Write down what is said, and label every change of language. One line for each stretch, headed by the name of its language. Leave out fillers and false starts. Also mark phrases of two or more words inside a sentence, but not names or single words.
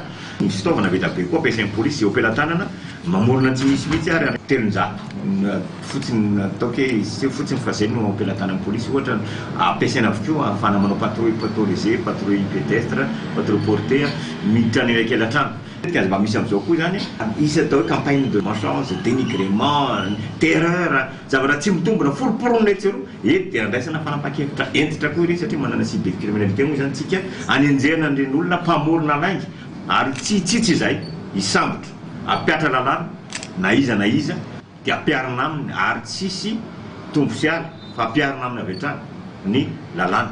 Malagasy: Ny fitaovana vita be koa ampiasain'ny polisy eo ampelantanana mamorona tsy misy ary telonjato fotsiny ataoko hoe fotsiny fa zay no ampelantanan'ny polisy ohatra ampiasaina avokoa ahafahana manao
French: patrouille motorisé, patrouille pédestre, patrouille portée
Malagasy: miditra ny elakelan-trano. Mba misy amin'izao koa zany isy atao hoe
French: campagne de malchance, dénigrement, terreur,
Malagasy: zavatra tsy mitombona foroporonina etsero eto dia andraisana fanapakevitra entitra koa irery satria manana cybercriminalité moa zany tsika anenjehana ireny olona mpamorona lainga ary tsy izay isambotra apiatra lalàna na iza dia apiarina aminy ary tsisy tombo siala fa apiarina aminy avy hatrany ny lalàna.